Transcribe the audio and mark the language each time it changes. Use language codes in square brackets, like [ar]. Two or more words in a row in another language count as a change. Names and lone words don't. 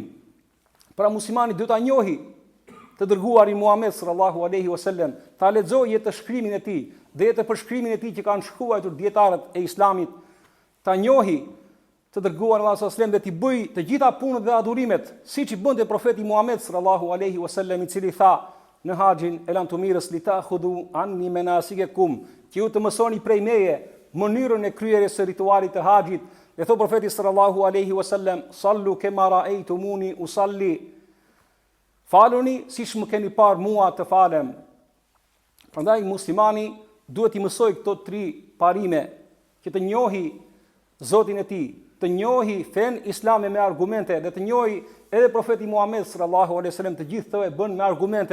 [sq] Pra muslimani duhet ta njohi të dërguarin Muhammed [ar] صلى الله عليه وسلم, [sq] ta lexojë të shkrimin e tij dhe të përshkrimin e tij që kanë shkruar dietarët e Islamit, ta njohi të dërguarin Allahu [ar] صلى الله عليه وسلم [sq] dhe t'i bëjë të gjitha punët dhe adhurimet siç i bënte profeti Muhammed [ar] صلى الله عليه وسلم, [sq] i cili tha: në haxhin e Lantumirës [ar] لتأخذوا عني مناسككم, [sq] që ju të mësoni prej meje mënyrën e kryerjes së ritualit të haxhit. Dhe thot profeti [ar] صلى الله عليه وسلم صلوا كما رأيتموني أصلي, [sq] faluni siç më keni parë mua të falem. Prandaj muslimani duhet i mësoj këto 3 parime, që të njohi Zotin e tij, të njohi fen islame me argumente, dhe të njohi edhe profeti Muhammed [ar] صلى الله عليه وسلم, [sq] të gjithë këto e bën me argumente.